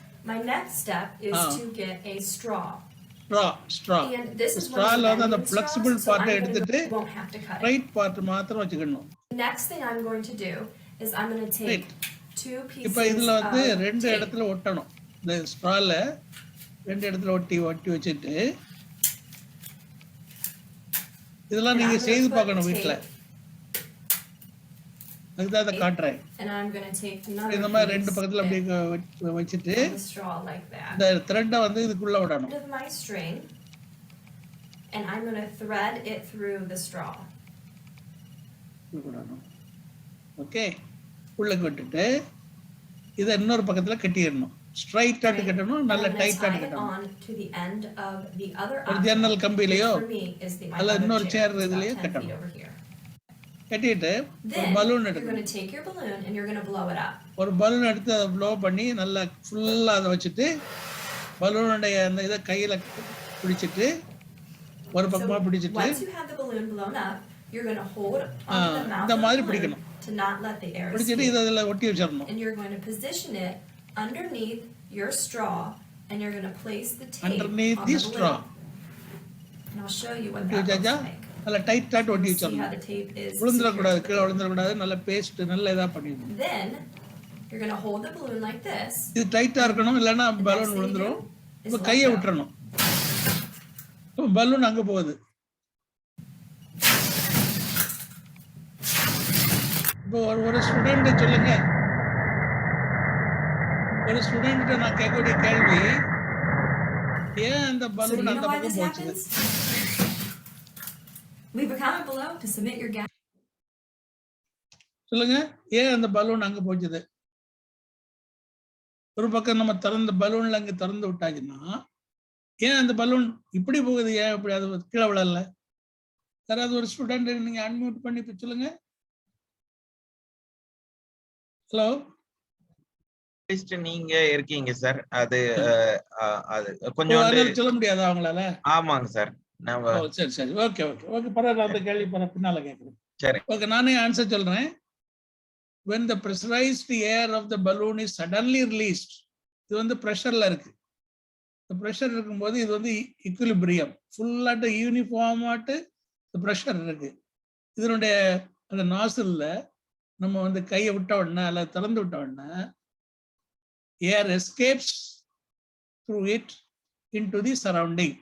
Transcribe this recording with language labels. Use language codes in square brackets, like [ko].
[en] my next step is to get a straw. straw. And this is straw la the flexible part [ta] எடுத்துட்டு [en] won't have to cut right part [ta] மாத்திரம் வச்சுக்கணும். [en] Next thing I'm going to do is I'm going to take two pieces. [ta] இப்போ இதுல ரெண்டு இடத்துல ஒட்டணும். இந்த strawல ரெண்டு இடத்துல ஒட்டி வச்சிட்டு இதெல்லாம் நீங்க செய்து பார்க்கணும் வீட்ல. அதுதான் அத காட்றேன். [en] And I'm going to take another. [ta] இந்த மாதிரி ரெண்டு பக்கத்துல அப்படியே வச்சிட்டு இந்த thread இதுக்குள்ள விடணும். [en] With my string and I'm going to thread it through the straw. [ta] Okay. உள்ள விட்டுட்டு இத இன்னொரு பக்கத்துல கட்டிடணும். ஸ்ட்ரைட் ஆட் கட்டணும், நல்ல டைட் ஆட் கட்டணும். [en] To the end of the other [ta] ஒரு ஜன்னல் கம்பியிலயோ அல்ல இன்னொரு சேர் இதுலயே கட்டணும். கட்டிட்டு ஒரு பலூன் எடுக்கணும். [en] You're going to take your balloon and you're going to blow it up. [ta] ஒரு பலூன் எடுத்து அதை ப்ளோ பண்ணி நல்லா ஃபுல்லா அதை வச்சிட்டு பலூனுடைய அந்த இத கையில பிடிச்சிட்டு ஒரு பக்கமா பிடிச்சிட்டு [en] once you have the balloon blown up, you're going to hold onto the mouth [ta] இந்த மாதிரி பிடிக்கணும். [en] to not let the air [ta] பிடிச்சிட்டு இத அதுல ஒட்டி வச்சிரணும். [en] And you're going to position it underneath your straw and you're going to place the tape underneath on the the straw. And I'll show you what that looks like. [ta] நல்ல tight add ஒட்டி வச்சிரணும். விழுந்துற கூடாது, கீழ விழுந்துற கூடாது. நல்ல paste நல்ல இதா பண்ணிடணும். [en] Then you're going to hold the balloon like this. [ta] இது டைட்டா இருக்கணும், இல்லனா பலூன் விழுந்துரும். இப்ப கையை விட்டுறணும். இப்ப பலூன் அங்க போகுது. இப்போ ஒரு ஸ்டூடண்ட் சொல்லுங்க. ஒரு ஸ்டூடண்ட் நான் கேட்கக்கூடிய கேள்வி, ஏன் அந்த பலூன் அந்த பக்கம் போச்சு? [en] Leave a comment below to submit your guess. [ta] சொல்லுங்க, ஏன் அந்த பலூன் அங்க போச்சுது? ஒரு பக்கம் நம்ம திறந்த பலூன்ல அங்க திறந்து விட்டாச்சுன்னா ஏன் அந்த பலூன் இப்படி போகுது? ஏன் இப்படி அது கீழே விழல? யாராவது ஒரு ஸ்டூடெண்ட் நீங்க அன்மியூட் பண்ணி சொல்லுங்க. ஹலோ, நீங்க இருக்கீங்க சார். அது கொஞ்சம் சொல்ல முடியாதா அவங்களால? ஆமாங்க சார். சரி சரி, ஓகே ஓகே ஓகே, பரவாயில்ல. அந்த கேள்வி பின்னால கேட்குறேன். சரி, ஓகே, நானே ஆன்சர் சொல்றேன். [en] when the pressurized air of the balloon is suddenly released, [ta] இது பிரஷர்ல இருக்கு. இந்த பிரஷர் இருக்கும்போது இது equilibrium ஃபுல்லாட்டு யூனிஃபார்மாட்டு பிரஷர் இருக்கு. இதனுடைய அந்த நாசில்ல நம்ம கையை விட்ட உடனே அல்ல திறந்து விட்ட உடனே [en] Air escapes through it into the surrounding.